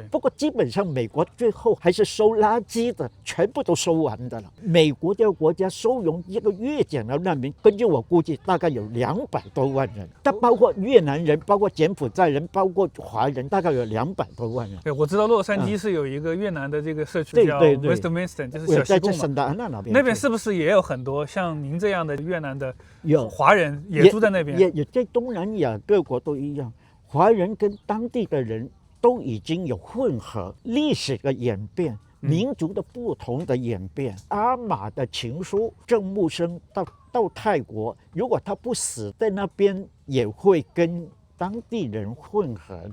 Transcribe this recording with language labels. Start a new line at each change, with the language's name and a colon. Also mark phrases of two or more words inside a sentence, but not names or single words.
Chinese: 不過基本上美國最後還是收垃圾的，全部都收完的了。美國這個國家收容一個越檢的難民，根據我估計大概有200多萬人，但包括越南人、包括柬埔寨人、包括華人，大概有200多萬人。對，我知道洛杉磯是有一個越南的這個社區叫 Westminster，就是小西貢嘛。那邊是不是也有很多像您這樣的越南的華人也住在那邊？也在東南亞各國都一樣。華人跟當地的人都已經有混合，歷史的演變，民族的不同的演變。阿瑪的情書，鄭木生到泰國，如果他不死在那邊，也會跟當地人混合的。